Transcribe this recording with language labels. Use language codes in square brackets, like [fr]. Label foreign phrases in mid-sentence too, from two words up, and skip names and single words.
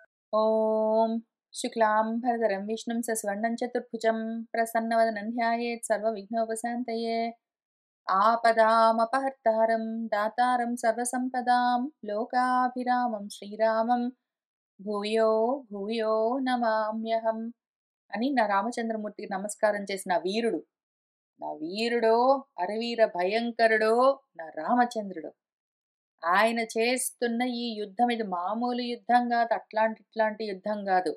[sa] ॐ शुक्लां भरधरं विष्णुं सस्वर्णं चतुर्भुजं प्रसन्नवदनं ध्यायेत् सर्वविघ्नोपशान्तये आपदामपहर्तारं दातारं सर्वसम्पदां लोकाभिरामं श्रीरामं భూయో భూయో నమామ్యహం [te] అని నా రామచంద్రమూర్తికి నమస్కారం చేసిన వీరుడో అరవీర భయంకరుడో నా రామచంద్రుడు. ఆయన చేస్తున్న ఈ యుద్ధం ఇది మామూలు యుద్ధం కాదు, ఇట్లాంటి యుద్ధం కాదు.